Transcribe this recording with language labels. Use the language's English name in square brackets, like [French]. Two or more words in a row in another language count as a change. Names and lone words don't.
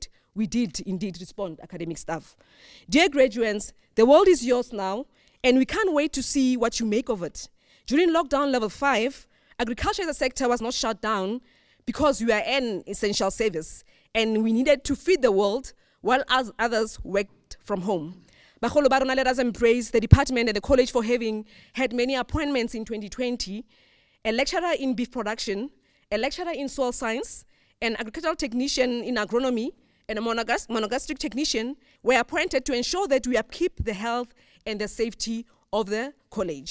[English] We did indeed respond, academic staff. Dear graduates, the world is yours now, and we can't wait to see what you make of it. During lockdown level 5, agriculture as a sector was not shut down because we are an essential service, and we needed to feed the world while others worked from home. [Tswana] Bagolo ba rona, [English] let us embrace the department and the college for having had many appointments in 2020. A lecturer in beef production, a lecturer in soil science, an agricultural technician in agronomy, and a monogastric technician were appointed to ensure that we upkeep the health and the safety of the college.